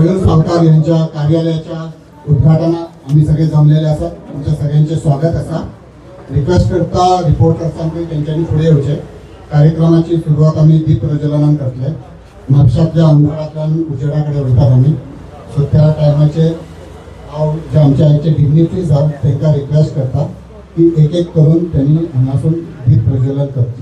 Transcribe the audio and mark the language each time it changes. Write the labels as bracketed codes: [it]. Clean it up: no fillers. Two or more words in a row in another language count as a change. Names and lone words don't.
[mr] सावकार यांच्या कार्यालयाच्या उद्घाटना आम्ही सगळे जमलेले असतात. तुमच्या सगळ्यांचे स्वागत असा. रिक्वेस्ट करता रिपोर्टर्सांकडे त्यांच्यानी पुढे येऊचे. [kok] कार्यक्रमाची सुरुवात आम्ही दीप प्रज्वलनान करतले. म्हापशाच्या अंधारातल्यान उजेडाकडे वयतात आम्ही. सो त्या टायमाचे हांव जे आमच्या हांगचे डिग्निटरीज आहात तांकां रिक्वेस्ट करता की एक एक करून त्यांनी हांगासून दीप प्रज्वलन करचे.